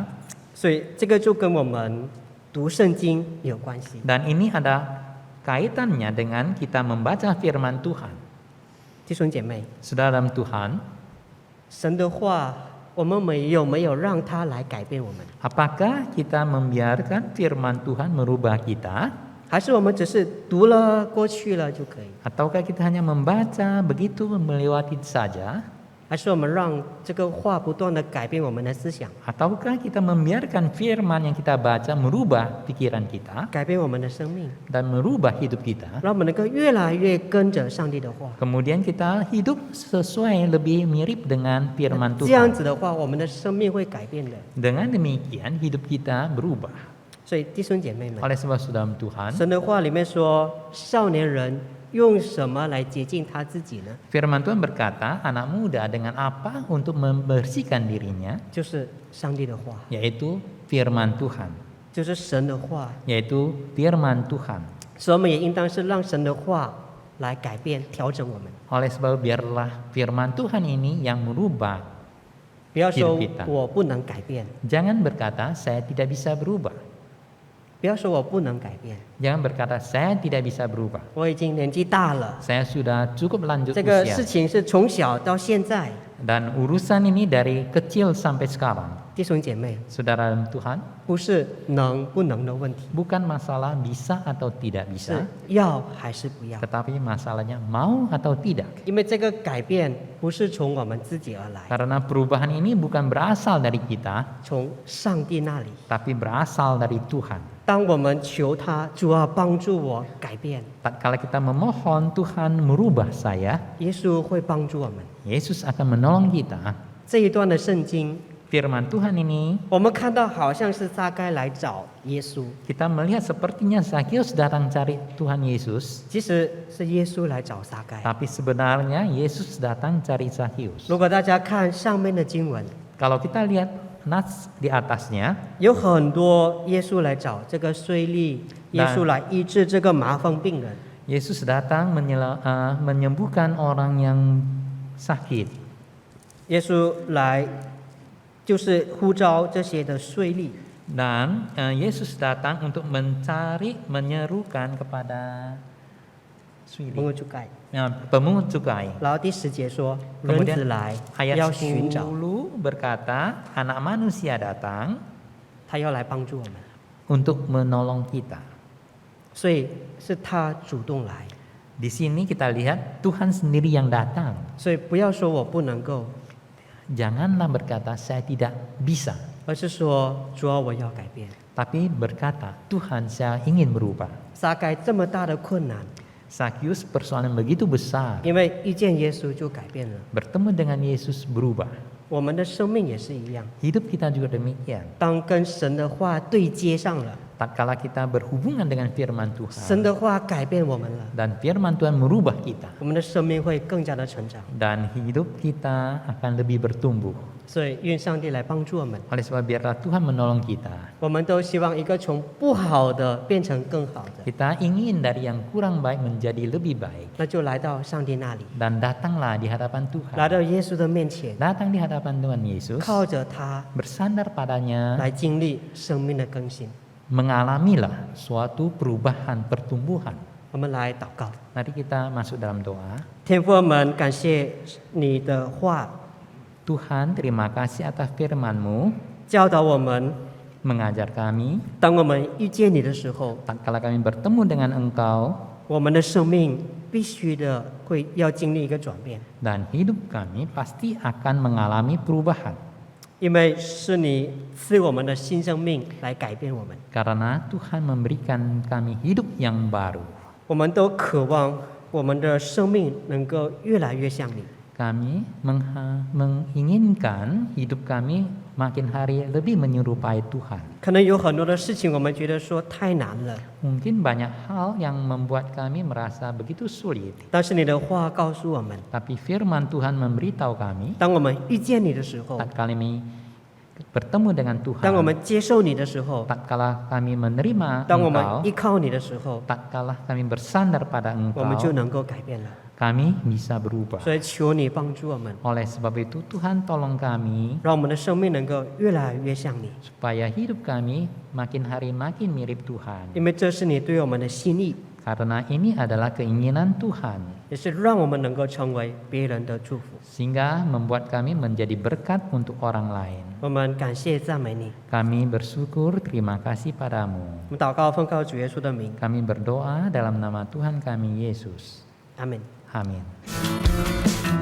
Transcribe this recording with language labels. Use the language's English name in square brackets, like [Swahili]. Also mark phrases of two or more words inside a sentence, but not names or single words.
[Chinese] 所以这个就跟我们读圣经有关系。 [Indonesian] Dan ini ada kaitannya dengan kita membaca firman Tuhan. [Chinese] 弟兄姐妹， [Indonesian] Saudara dalam Tuhan, [Chinese] 神的话，我们有没有让他来改变我们？ [Indonesian] apakah kita membiarkan firman Tuhan merubah kita? [Chinese] 还是我们只是读了过去了就可以？ [Indonesian] Ataukah kita hanya membaca begitu melewati saja? [Chinese] 还是我们让这个话不断的改变我们的思想， [Indonesian] Ataukah kita membiarkan firman yang kita baca merubah pikiran kita [Chinese] 改变我们的生命， [Indonesian] dan merubah hidup kita? [Chinese] 让我们能够越来越跟着上帝的话。 [Indonesian] Kemudian kita hidup sesuai lebih mirip dengan firman [Chinese] 这样 [Indonesian] Tuhan. [Chinese] 子的话，我们的生命会改变的。 [Indonesian] Dengan demikian hidup kita berubah. [Chinese] 所以弟兄姐妹们， [Indonesian] Oleh sebab saudara Tuhan, [Chinese] 神的话里面说，少年人用什么来洁净他自己呢？ [Indonesian] firman Tuhan berkata, anak muda dengan apa untuk membersihkan dirinya? [Chinese] 就是上帝的话， [Indonesian] Yaitu firman Tuhan. [Chinese] 就是神的话。 [Indonesian] Yaitu firman Tuhan. [Chinese] 所以我们也应当是让神的话来改变、调整我们。 [Indonesian] Oleh sebab biarlah firman Tuhan ini yang merubah. [Chinese] 不要说 [Indonesian] hidup kita. [Chinese] 我不能改变， [Indonesian] Jangan berkata saya tidak bisa berubah. [Chinese] 不要说我不能改变， [Indonesian] Jangan berkata saya tidak bisa berubah. [Chinese] 我已经年纪大了， [Indonesian] Saya sudah cukup lanjut [Chinese] 这个 [Indonesian] usia. [Chinese] 事情是从小到现在。 [Indonesian] Dan urusan ini dari kecil sampai sekarang. [Chinese] 弟兄姐妹， [Indonesian] Saudara dalam Tuhan, [Chinese] 不是能不能的问题， [Indonesian] bukan masalah bisa atau tidak [Chinese] 是 [Indonesian] bisa, [Chinese] 要还是不要。 [Indonesian] tetapi masalahnya mau atau tidak. [Chinese] 因为这个改变不是从我们自己而来， [Indonesian] Karena perubahan ini bukan berasal dari kita, [Chinese] 从上帝那里。 [Indonesian] tapi berasal dari Tuhan. [Chinese] 当我们求他，主啊，帮助我改变， [Indonesian] Tatkala kita memohon Tuhan merubah saya, [Chinese] 耶稣会帮助我们。 [Indonesian] Yesus akan menolong kita. [Chinese] 这一段的圣经， [Indonesian] Firman Tuhan ini [Chinese] 我们看到好像是撒该来找耶稣， [Indonesian] kita melihat sepertinya Zakheus datang cari Tuhan Yesus, [Chinese] 其实是耶稣来找撒该。 [Indonesian] tapi sebenarnya Yesus datang cari Zakheus. [Chinese] 如果大家看上面的经文， [Indonesian] Kalau kita lihat nas di atasnya, [Chinese] 有很多耶稣来找这个税吏，耶稣来医治这个麻风病人。 [Indonesian] Yesus datang menyembuhkan orang yang sakit. [Chinese] 耶稣来就是呼召这些的税吏， [Indonesian] Dan Yesus datang untuk menyerukan kepada [Chinese] 蒙古主盖。 [Indonesian] pemungut cukai. [Chinese] 然后第10节说，人子 [Indonesian] Kemudian [Chinese] 来 [Indonesian] ayat [Chinese] 要寻找， [Indonesian] 10 berkata, anak manusia datang [Chinese] 他要来帮助我们， [Indonesian] untuk menolong kita. [Chinese] 所以是他主动来。 [Indonesian] Di sini kita lihat Tuhan sendiri yang datang. [Chinese] 所以不要说我不能够， [Indonesian] Janganlah berkata saya tidak bisa, [Chinese] 而是说主啊，我要改变。 [Indonesian] tapi berkata Tuhan saya ingin berubah. [Chinese] 撒该这么大的困难， [Indonesian] Zakheus persoalan begitu besar, [Chinese] 因为遇见耶稣就改变了。 [Indonesian] bertemu dengan Yesus berubah. [Chinese] 我们的生命也是一样， [Indonesian] Hidup kita juga demikian. [Chinese] 当跟神的话对接上了， [Indonesian] Tatkala kita berhubungan dengan firman [Chinese] 神 [Indonesian] Tuhan [Chinese] 的话改变我们了， [Indonesian] dan firman Tuhan merubah kita, [Chinese] 我们的生命会更加的成长。 [Indonesian] dan hidup kita akan lebih bertumbuh. [Chinese] 所以愿上帝来帮助我们。 [Indonesian] Oleh sebab biarlah Tuhan menolong kita. [Chinese] 我们都希望一个从不好的变成更好的， [Indonesian] Kita ingin dari yang kurang baik menjadi lebih baik. [Chinese] 那就来到上帝那里， [Indonesian] Dan datanglah di hadapan [Chinese] 来 [Indonesian] Tuhan. [Chinese] 到耶稣的面前， [Indonesian] Datang di hadapan Tuhan Yesus, [Chinese] 靠着他 [Indonesian] bersandar padanya, [Chinese] 来经历生命的更新。 [Indonesian] mengalamilah suatu perubahan, pertumbuhan. [Chinese] 我们来祷告， [Indonesian] Mari kita masuk dalam doa. [Chinese] 天父，我们感谢你的话， [Indonesian] Tuhan, terima kasih atas firman-Mu, [Chinese] 教导我们， [Indonesian] mengajar kami. [Chinese] 当我们遇见你的时候， [Indonesian] Tatkala kami bertemu dengan Engkau, [Chinese] 我们的生命必须的要经历一个转变， [Indonesian] dan hidup kami pasti akan mengalami perubahan. [Chinese] 因为是你赐我们的新生命来改变我们。 [Indonesian] Karena Tuhan memberikan kami hidup yang baru. [Chinese] 我们都渴望我们的生命能够越来越像你。 [Indonesian] Kami menginginkan hidup kami makin hari lebih menyerupai Tuhan. [Chinese] 可能有很多的事情，我们觉得说太难了， [Indonesian] Mungkin banyak hal yang membuat kami merasa begitu sulit. [Chinese] 但是你的话告诉我们， [Indonesian] Tapi firman Tuhan memberitahu kami, [Chinese] 当我们遇见你的时候， [Indonesian] tatkala kami bertemu dengan [Chinese] 当我 [Indonesian] Tuhan, [Chinese] 们接受你的时候， [Indonesian] tatkala kami menerima [Chinese] 当我们 [Indonesian] Engkau, [Chinese] 依靠你的时候， [Indonesian] tatkala kami bersandar pada [Chinese] 我们就 [Indonesian] Engkau, [Chinese] 能够改变了。 [Indonesian] kami bisa berubah. [Chinese] 所以求你帮助我们， [Indonesian] Oleh sebab itu Tuhan tolong kami [Chinese] 让我们的生命能够越来越像你， [Indonesian] supaya hidup kami makin hari makin mirip Tuhan. [Chinese] 因为这是你对我们的心意， [Indonesian] Karena ini adalah keinginan Tuhan, [Chinese] 也是让我们能够成为别人的祝福。 [Indonesian] sehingga membuat kami menjadi berkat untuk orang lain. [Chinese] 我们感谢赞美你， [Indonesian] Kami bersyukur, terima kasih padamu. [Chinese] 我们祷告奉靠主耶稣的名， [Indonesian] Kami berdoa dalam nama Tuhan kami Yesus. [Chinese] 阿门。 [Indonesian] Amin.